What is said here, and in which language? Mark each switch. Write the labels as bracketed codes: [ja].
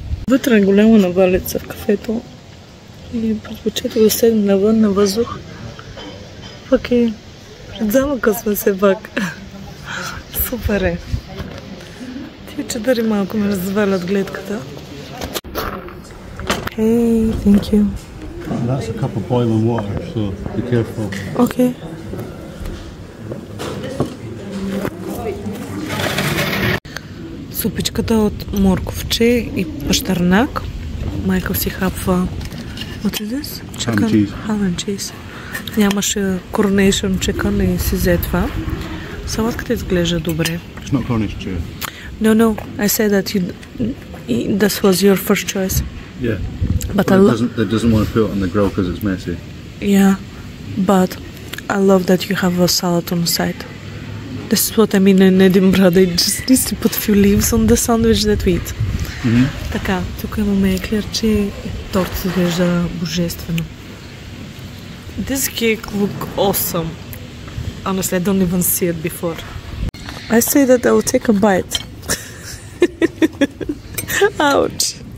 [bg] Вътре е голяма навалица в кафето и предпочитам да седем навън на въздух. Пък и пред замъка сме се пак. Супер е. Тия чадъри малко ме развалят гледката. [en] Hey, thank you. That's a cup of boiling water, so be careful. Okay. [bg] Супичката от морковче и пащарнак. Майка си хапва. [en] What is this? Chicken? Ham and cheese. [bg] Нямаше coronation chicken и си взе това. Салатката изглежда добре. [en] It's not Cornish chicken. No. I said that this was your first choice. Yeah. But It doesn't want to put it on the grill because it's messy. Yeah, but I love that you have a salad on the side. This is what I mean in Edinburgh. They just need to put few leaves on the sandwich that we eat. [bg] Така, тук имаме еклерче и торт изглежда божествено. [en] This cake look awesome. Honestly, I don't even see it before. I say that I will take a bite. Ouch.